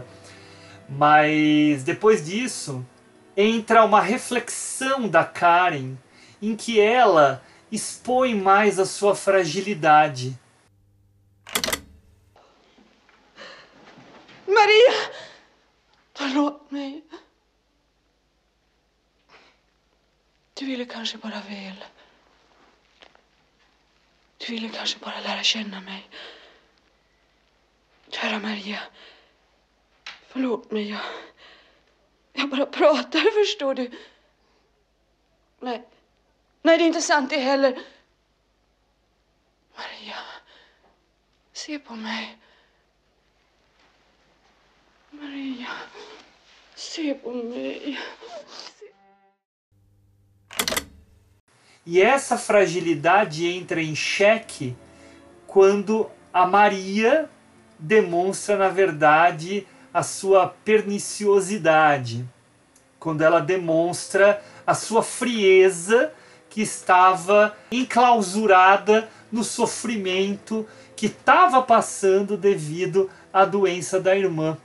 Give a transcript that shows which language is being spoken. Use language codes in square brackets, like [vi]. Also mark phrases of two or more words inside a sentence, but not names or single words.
[pt] Mas depois disso entra uma reflexão da Karen em que ela expõe mais a sua fragilidade. Maria! [sv] Förlåt mig. Du ville kanske bara väl. Du ville kanske bara lära känna mig. Kära Maria. Förlåt mig, jag bara pratar, förstår du. Nej, det är inte sant det heller. Maria, se på mig. Maria, se på mig. [pt] E essa fragilidade entra em xeque quando a Maria demonstra, na verdade, a sua perniciosidade. Quando ela demonstra a sua frieza, que estava enclausurada no sofrimento que estava passando devido à doença da irmã.